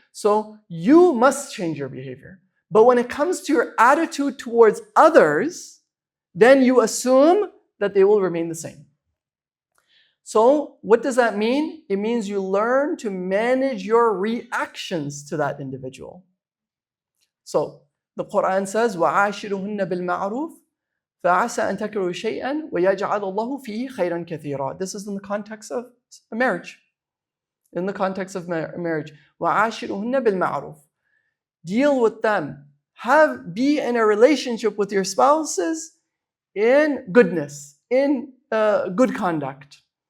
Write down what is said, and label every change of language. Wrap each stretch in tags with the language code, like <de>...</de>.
<en>So you must change your behavior. But when it comes to your attitude towards others, then you assume that they will remain the same. So what does that mean? It means you learn to manage your reactions to that individual.</en> <ar>So the Quran says, وَعَاشِرُهُنَّ بِالْمَعْرُوفِ فَعَسَى أَن تَكْرَهُ شَيْئًا وَيَجْعَلَ اللَّهُ فِيهِ خَيْرًا كَثِيرًا.</ar> <en>This is in the context of a marriage. In the context of marriage.</en> <ar>وَعَاشِرُهُنَّ بِالْمَعْرُوفِ.</ar> <en>Deal with them. Be in a relationship with your spouses in goodness, in good conduct.</en>